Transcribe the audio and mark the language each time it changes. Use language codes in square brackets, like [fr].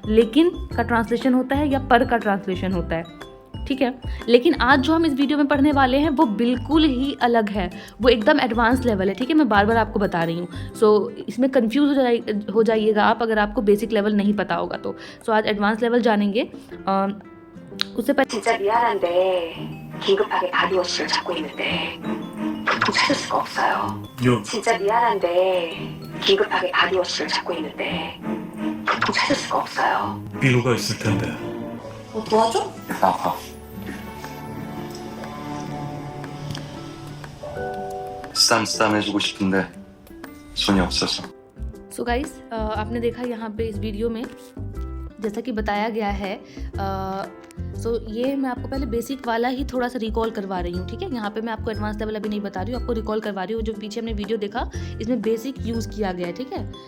[hi] लेकिन का ट्रांसलेशन होता है या पर का ट्रांसलेशन होता है, ठीक है। लेकिन आज जो हम इस वीडियो में पढ़ने वाले हैं वो बिल्कुल ही अलग है, वो एकदम एडवांस लेवल है, ठीक है। मैं बार बार आपको बता रही हूँ। सो इसमें कंफ्यूज हो जाइएगा आप अगर आपको बेसिक लेवल नहीं पता होगा तो। सो आज एडवांस लेवल जानेंगे। उससे पहले [ko] 진짜 미안한데 긴급하게 바디워시를 찾고 있는데 도통 찾을 수가 없어요. 진짜 미안한데 긴급하게 바디워시를 찾고 있는데 도통 찾을 수가 없어요. 이유가 있을 텐데. 뭐 도와줘? 아하. 쌈해주고 싶은데 손이 없어서. [hi] सो गाइस, आपने देखा यहाँ पे इस वीडियो में जैसा कि बताया गया है। सो ये मैं आपको पहले बेसिक वाला ही थोड़ा सा रिकॉल करवा रही हूँ, ठीक है। यहाँ पे मैं आपको एडवांस लेवल अभी नहीं बता रही हूँ, आपको रिकॉल करवा रही हूँ। जो पीछे हमने वीडियो देखा इसमें बेसिक यूज़ किया गया है, ठीक है।